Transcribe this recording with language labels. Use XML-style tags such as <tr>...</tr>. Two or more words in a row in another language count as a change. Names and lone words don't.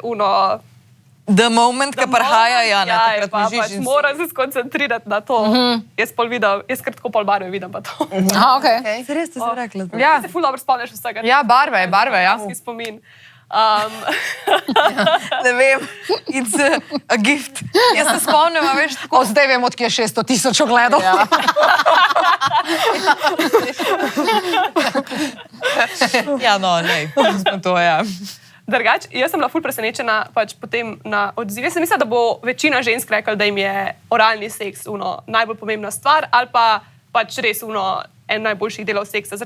<en>The moment,</en> <sl>ki prihaja, ja, ne, takrat pa mižiš pač in moram se skoncentrirati na to. Jaz pol vidim, jaz kar tako pol barve vidim pa to. Aha, okej. se res to si rekla. Ja, Se ful dobro spomniš vsega. ja, barve, ja. Taki spomin. Ne vem,</sl> <en>it's a gift.</en> <sl>Jaz se spomnim, a veš, tako. O, zdaj vem, odkje je 600,000 ogledov. Ja. Ja, no, ne, smo to, ja. Drugač, jaz sem bila ful presenečena pač potem na odziv. Jaz sem mislila, da bo večina žensk rekla, da jim je oralni seks najbolj pomembna stvar ali pa pač res en najboljših delov seksa.</sl>